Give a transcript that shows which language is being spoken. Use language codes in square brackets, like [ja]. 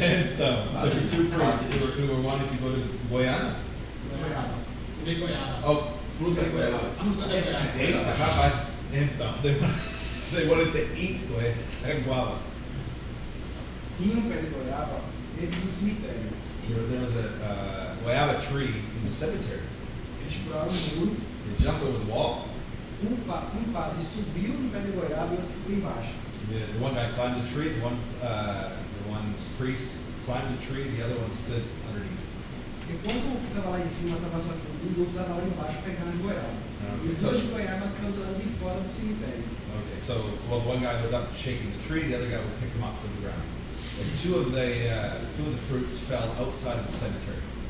[en] Então, there were two priests who were wanting to go to Goiânia. [pt] Comer goiaba. Oh, fruta Goiânia. Fruta da goiaba. Eita, rapaz. [en] Então, they wanted to eat guava. [pt] Tinha um pé de goiaba dentro do cemitério. [en] There was a guava tree in the cemetery. [pt] Eles pularam o muro, [en] They jumped over the wall. [pt] um padre subiu no pé de goiaba e outro ficou embaixo. [en] The one guy climbed the tree, the one priest climbed the tree, the other one stood underneath. [pt] Enquanto o que estava lá em cima estava sacudindo, o outro estava lá embaixo pegando as goiabas. E os dois goiabas ficando lá de fora do cemitério. [en] Okay, so one guy was up shaking the tree, the other guy would pick them up from the ground. And two of the fruits fell outside of the cemetery.